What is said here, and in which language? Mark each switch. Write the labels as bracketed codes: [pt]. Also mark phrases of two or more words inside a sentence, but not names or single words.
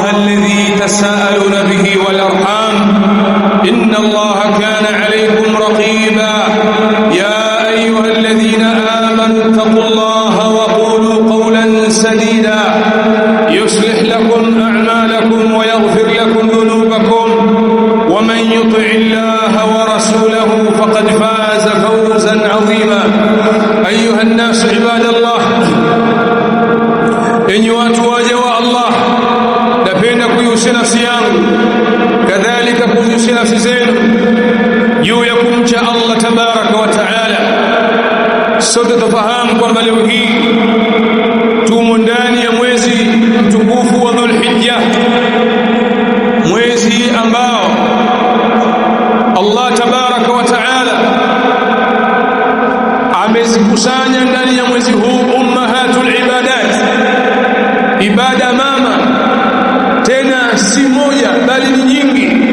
[ar] الذي تساءلون به والأرحام إن الله كان عليكم رقيبا يا أيها الذين آمنوا اتقوا الله وقولوا قولا سديدا يصلح لكم أعمالكم ويغفر لكم ذنوبكم ومن يطع الله ورسوله فقد فاز فوزا عظيما أيها الناس عباد الله إني واتواجه الله [sw] napenda kuihusia nafsi yangu kadhalika kuihusia nafsi zenu juu ya kumcha Allah [ar] تبارك وتعالى. [sw] Sote tufahamu kwamba leo hii tumo ndani ya mwezi mtukufu wa Dhulhijja, mwezi ambao Allah [ar] تبارك وتعالى [sw] amezikusanya ndani ya mwezi huu [ar] أمهات العبادات, [sw] ibada mama, tena si moja bali ni nyingi.